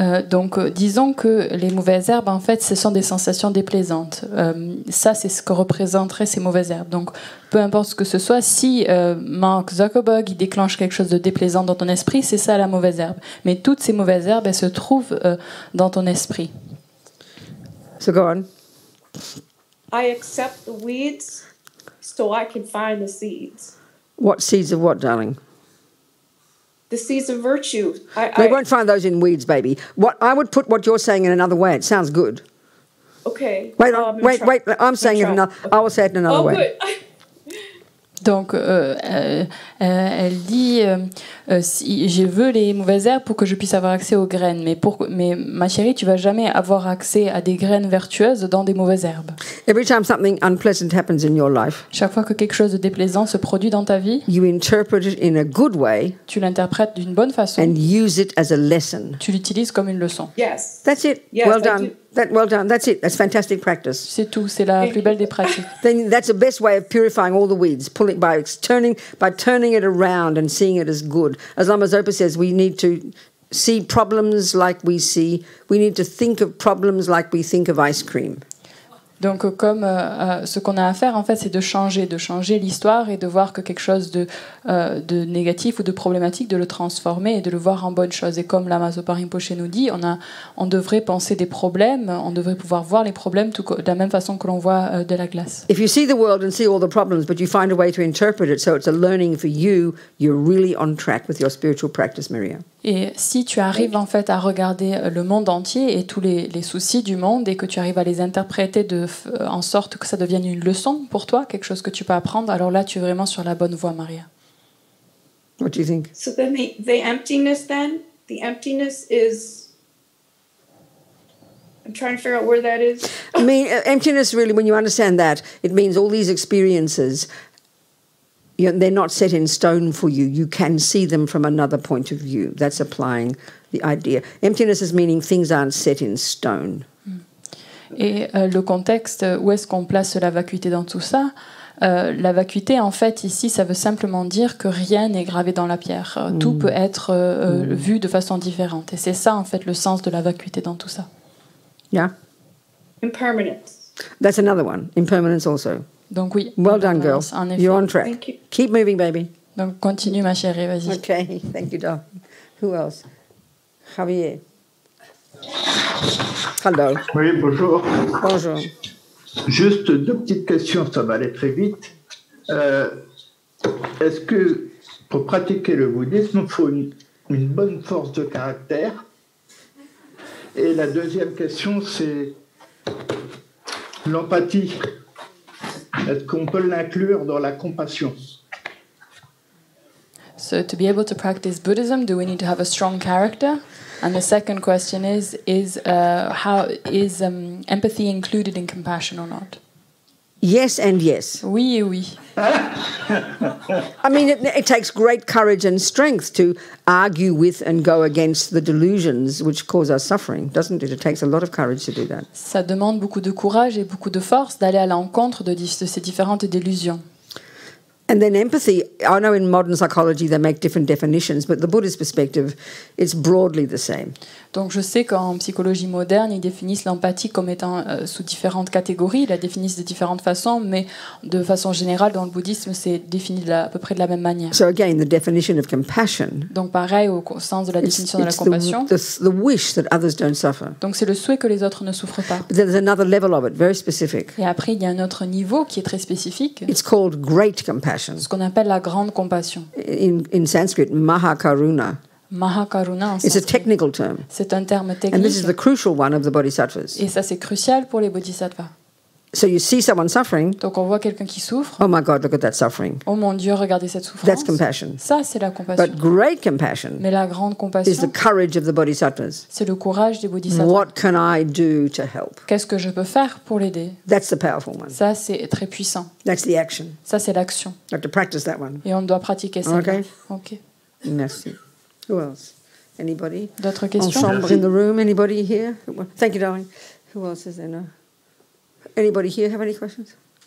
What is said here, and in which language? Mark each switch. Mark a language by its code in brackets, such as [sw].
[fr] Donc, disons que les mauvaises herbes, en fait, ce sont des sensations déplaisantes. Ça, c'est ce que représenteraient ces mauvaises herbes. Donc, peu importe ce que ce soit, si Mark Zuckerberg il déclenche quelque chose de déplaisant dans ton esprit, c'est ça la mauvaise herbe. Mais toutes ces mauvaises herbes, elles se trouvent dans ton esprit. [en] So go on. I accept the weeds so I can find the seeds. What seeds of what, darling? The seeds of virtue. We won't find those in weeds, baby. I would put what you're saying in another way. It sounds good. Okay. Wait, I'm gonna wait. try. I'm saying it try. another. I will say it in another Oh, way. good. [fr] Donc, elle dit si je veux les mauvaises herbes pour que je puisse avoir accès aux graines. Mais ma chérie, tu vas jamais avoir accès à des graines vertueuses dans des mauvaises herbes. [en] Every time something unpleasant happens in your life, [fr] Chaque fois que quelque chose de déplaisant se produit dans ta vie, [en] you interpret it in a good way [fr] tu l'interprètes d'une bonne façon. [en] and use it as a lesson. [fr] Tu l'utilises comme une leçon. [en] Yes. That's it. Yes, well I done. do. Well done. That's it. That's fantastic practice. [fr] C'est tout, c'est la plus belle des pratiques. [en] Then that's the best way of purifying all the weeds. Pulling by turning it around and seeing it as good. As Lama Zopa says, we need to see problems like we need to think of problems like we think of ice cream. [fr] Donc, comme ce qu'on a à faire, en fait, c'est de changer l'histoire et de voir que quelque chose de négatif ou de problématique, de le transformer et de le voir en bonne chose. Et comme Lama Zopa Rinpoche nous dit, on devrait penser des problèmes, on devrait pouvoir voir les problèmes de la même façon que l'on voit de la glace. [en] If you see the world and see all the problems, but you find a way to interpret it so it's a learning for you, you're really on track with your spiritual practice, Maria. [fr] Et si tu arrives en fait à regarder le monde entier et tous les soucis du monde et que tu arrives à les interpréter en sorte que ça devienne une leçon pour toi, quelque chose que tu peux apprendre, alors là tu es vraiment sur la bonne voie, Maria. [en] What do you think? So then the emptiness is. I'm trying to figure out where that is. I mean, emptiness really, when you understand that, it means all these experiences, they're not set in stone for you. You can see them from another point of view. That's applying the idea. Emptiness is meaning things aren't set in stone. [fr] Et le contexte, où est-ce qu'on place la vacuité dans tout ça? La vacuité, en fait, ici, ça veut simplement dire que rien n'est gravé dans la pierre. Tout peut être vu de façon différente. Et c'est ça, en fait, le sens de la vacuité dans tout ça. [en] Yeah? Impermanence. That's another one. Impermanence also. [fr] Donc oui. [en] Well done, girl. [fr] En effet. [en] You're on track. Thank you. Keep moving, baby. [fr] Donc continue, ma chérie, vas-y. [en] Okay, thank you, darling. Who else? Javier. Hello. [fr] Oui, bonjour. Bonjour. Juste deux petites questions, ça va aller très vite. Est-ce que pour pratiquer le bouddhisme, il faut une bonne force de caractère? Et la deuxième question, c'est l'empathie. Est-ce qu'on peut l'inclure dans la compassion? [en] So to be able to practice Buddhism, do we need to have a strong character? And the second question is how is empathy included in compassion or not? Yes and yes. [fr] Oui et oui. [en] I mean, it takes great courage and strength to argue with and go against the delusions which cause us suffering, doesn't it? It takes a lot of courage to do that. [fr] Ça demande beaucoup de courage et beaucoup de force d'aller à l'encontre de ces différentes délusions. [en] And then empathy, I know in modern psychology they make different definitions, but the Buddhist perspective, it's broadly the same. [fr] Donc je sais qu'en psychologie moderne, ils définissent l'empathie comme étant sous différentes catégories, ils la définissent de différentes façons, mais de façon générale, dans le bouddhisme, c'est défini à peu près de la même manière. [en] So again, the definition of compassion, [fr] Donc pareil, au sens de la définition de la compassion, [en] the wish that others don't suffer. [fr] donc c'est le souhait que les autres ne souffrent pas. [en] But there's another level of it, very specific. [fr] Et après, il y a un autre niveau qui est très spécifique, [en] It's called great compassion. [fr] ce qu'on appelle la grande compassion. [en] In Sanskrit, Mahakaruna. [fr] Mahakaruna, en [en] It's a [fr] sanskrit, [en] technical term. [fr] c'est un terme [en] And this is [fr] technique, [en] the crucial one of the bodhisattvas. [fr] et ça c'est crucial pour les bodhisattvas. [en] So you see someone suffering. [fr] Donc on voit quelqu'un qui souffre. [en] Oh my God, look at that suffering. [fr] Oh mon Dieu, regardez cette souffrance. [en] That's compassion. [fr] Ça, c'est la compassion. [en] But great compassion [fr] Mais la grande [en] is the [fr] compassion, [en] courage of the bodhisattvas. [fr] c'est le courage des bodhisattvas. [en] What can I do to help? [fr] Qu'est-ce que je peux faire pour l'aider? [en] That's the powerful one. [fr] Ça, c'est très puissant. [en] That's the action. [fr] Ça, c'est l'action. [en] You have to practice that one. [fr] Et on doit pratiquer ça. [en] Okay. [fr] Ok. Merci. [en] Who else? Anybody? [fr] D'autres En questions? chambre [en] in the room. Anybody here? Thank you, darling. Who else is there? No. Anybody here have any questions?